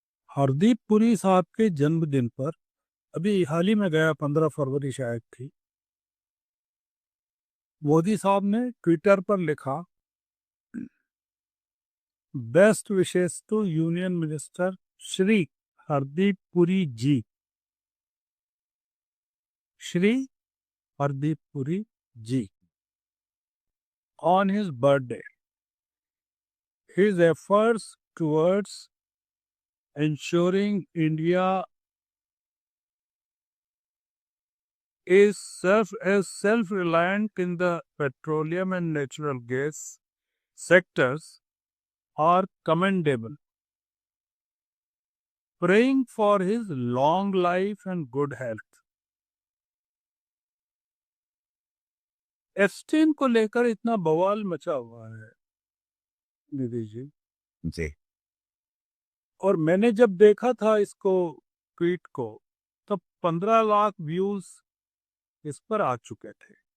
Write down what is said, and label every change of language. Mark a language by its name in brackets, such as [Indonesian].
[Hindi] हरदीप पुरी साहब के जन्मदिन पर, अभी हाल ही में गया 15 फरवरी शायद थी, मोदी साहब ने ट्विटर पर लिखा, [English] Best wishes to union minister Shri Hardeep Puri ji. Shri Hardeep Puri ji, on his birthday. His efforts towards ensuring India is self-reliant in the petroleum and natural gas sectors are commendable. Praying for his long life and good health. [Hindi] Epstein को लेकर इतना बवाल मचा हुआ है निधि जी, जी। और मैंने जब देखा था इसको, ट्वीट को, तब 15 लाख व्यूज इस पर आ चुके थे।